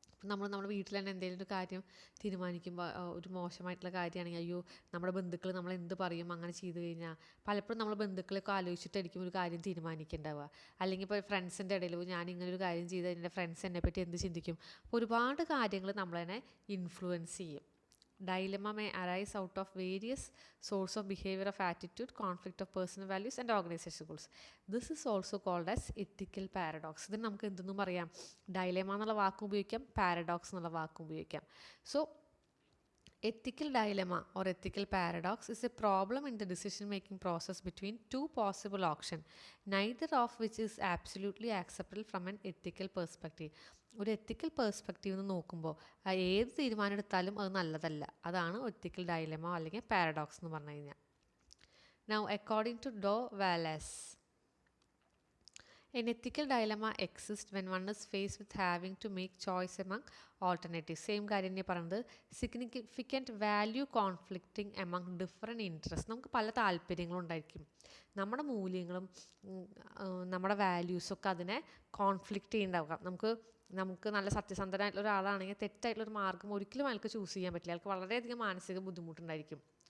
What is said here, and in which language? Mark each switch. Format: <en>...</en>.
<ml>നമ്മുടെ വീട്ടിൽ തന്നെ എന്തെങ്കിലും ഒരു കാര്യം തീരുമാനിക്കുമ്പോൾ ഒരു മോശമായിട്ടുള്ള കാര്യമാണെങ്കിൽ അയ്യോ നമ്മുടെ ബന്ധുക്കൾ നമ്മൾ എന്ത് പറയും അങ്ങനെ ചെയ്തു കഴിഞ്ഞാൽ, പലപ്പോഴും നമ്മൾ ബന്ധുക്കളൊക്കെ ആലോചിച്ചിട്ടായിരിക്കും ഒരു കാര്യം തീരുമാനിക്കേണ്ടാവുക. അല്ലെങ്കിൽ ഇപ്പോൾ ഫ്രണ്ട്സിൻ്റെ ഇടയിൽ ഞാനിങ്ങനെ ഒരു കാര്യം ചെയ്താൽ എൻ്റെ ഫ്രണ്ട്സ് എന്നെപ്പറ്റി എന്ത് ചിന്തിക്കും. അപ്പോൾ ഒരുപാട് കാര്യങ്ങൾ നമ്മളതിനെ ഇൻഫ്ലുവൻസ് ചെയ്യും.</ml> <en>Dilemma may arise out of various sources of behavior of attitude, conflict of personal values and organizational goals. This is also called as ethical paradox.</en> <ml>ഇതിന് നമുക്ക് എന്തെന്നും പറയാം, ഡൈലേമ എന്നുള്ള വാക്കും ഉപയോഗിക്കാം, പാരഡോക്സ് എന്നുള്ള വാക്കും ഉപയോഗിക്കാം.</ml> <en>So ethical dilemma or ethical paradox is a problem in the decision making process between two possible options, neither of which is absolutely acceptable from an ethical perspective.</en> <ml>ഒരു എത്തിക്കൽ പെർസ്പെക്റ്റീവ് നിന്ന് നോക്കുമ്പോൾ ഏത് തീരുമാനം എടുത്താലും അത് നല്ലതല്ല. അതാണ് എത്തിക്കൽ ഡൈലമ അല്ലെങ്കിൽ പാരഡോക്സ് എന്ന് പറഞ്ഞു കഴിഞ്ഞാൽ.</ml> <en>Now according to Dr Wallace, an ethical dilemma exists when one is faced with having to make choice among alternatives. Same</en> <ml>കാര്യം തന്നെ പറയുന്നത്,</ml> <en>Significant value conflicting among different interest.</en> <ml>നമുക്ക് പല താല്പര്യങ്ങളും ഉണ്ടായിരിക്കും, നമ്മുടെ മൂല്യങ്ങളും നമ്മുടെ വാല്യൂസൊക്കെ അതിനെ കോൺഫ്ലിക്റ്റ് ചെയ്യുന്നുണ്ടാവുക. നമുക്ക് നല്ല സത്യസന്ധനായിട്ടുള്ള ഒരാളാണെങ്കിൽ തെറ്റായിട്ടുള്ളൊരു മാർഗ്ഗം ഒരിക്കലും അയാൾക്ക് ചൂസ് ചെയ്യാൻ പറ്റില്ല, അയാൾക്ക് വളരെയധികം മാനസിക ബുദ്ധിമുട്ടുണ്ടായിരിക്കും.</ml>